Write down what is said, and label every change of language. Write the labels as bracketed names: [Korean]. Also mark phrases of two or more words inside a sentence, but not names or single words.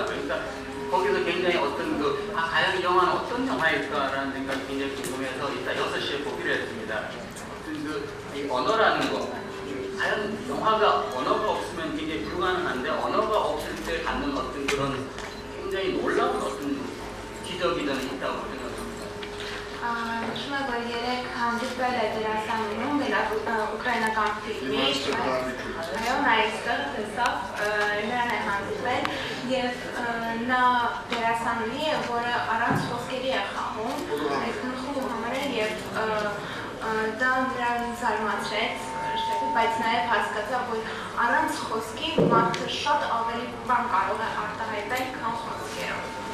[Korean] 그러니까 거기서 굉장히 어떤 과연 이 영화는 어떤 영화일까라는 생각이 굉장히 궁금해서 이따 6시에 보기로 했습니다. 이 언어라는 거, 과연 영화가 언어가 없으면 굉장히 불가능한데 언어가 없을 때 갖는 어떤 그런 굉장히 놀라운 어떤 기적이 저는 있다고 생각합니다. [Armenian] Նշում է, որ երեք հանդիպել է դերասանուհուն ուկրաինական ֆիլմի, այո, նա այստեղ տեսավ, նրան է հանդիպել և նա դերասանուհի է, որը առանց խոսքերի է խաղում, այսքան խաղում համար է և դա նրան զարմացրեց, բայց նաև հասկացավ, որ առանց խոսքի մարդը շատ ավելի բան կարող է արտահայտել, քան խոսքերով։